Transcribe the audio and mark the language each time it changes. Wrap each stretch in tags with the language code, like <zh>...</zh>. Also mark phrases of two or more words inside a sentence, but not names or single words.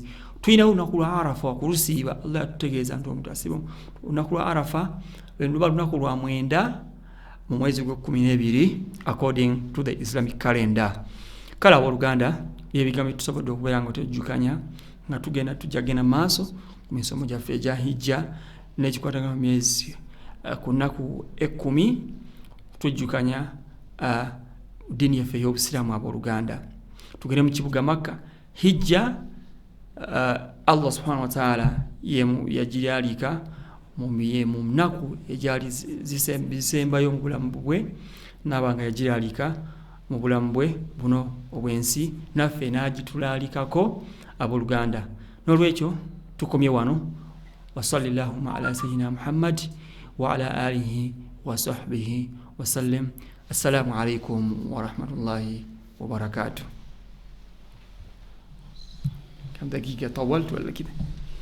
<lg>Tulina olunaku lwa Arafa okulusiiba. Allah atutegeeza nti omuntu asiba olunaku lwa Arafa luba lunaku lwa 9 mu mwezi gwa 12</lg> <en>according to the Islamic calendar.</en> <lg>Kale abooluganda ebigambo tusobodde okubeera nga tujjukanya nga tujjagenda maaso ku misomo gyaffe egya hijja n'ekikwatagana mu myezi ku nnaku 10 tujjukanya ddiini yaffe ey'Obusiraamu abooluganda. Tugende mu kibuga Makka. Hijja Allah</lg> <ar>سبحانه وتعالى</ar> <lg>yagiryalika mu nnaku egyali zisembayo mu bulamu bwe, n'abanga yagiryalika mu bulamu bwe buno obw'ensi, naffe n'agitulaalikako abooluganda. N'olwekyo tukomye wano.</lg> <ar>وصلى الله على سيدنا محمد وعلى آله وصحبه وسلم. السلام عليكم ورحمة الله وبركاته. كم دقيقة طولت ولا كده؟</ar>